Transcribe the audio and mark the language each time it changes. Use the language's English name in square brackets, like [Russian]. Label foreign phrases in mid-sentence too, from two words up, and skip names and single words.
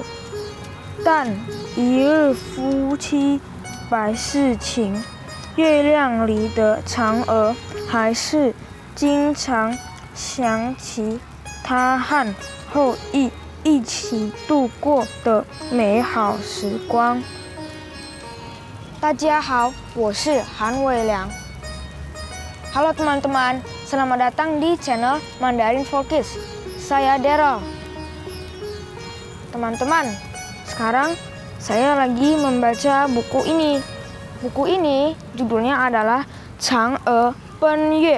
[Chinese] 但一日夫妻百事情，月亮里的嫦娥还是经常想起他和后羿一起度过的美好时光。大家好，我是韩伟良。 [Indonesian] Halo teman-teman, selamat datang di channel Mandarin for Kids. Saya Daryl. Teman-teman, sekarang saya lagi membaca buku ini. Buku ini judulnya adalah Chang'e Penyue.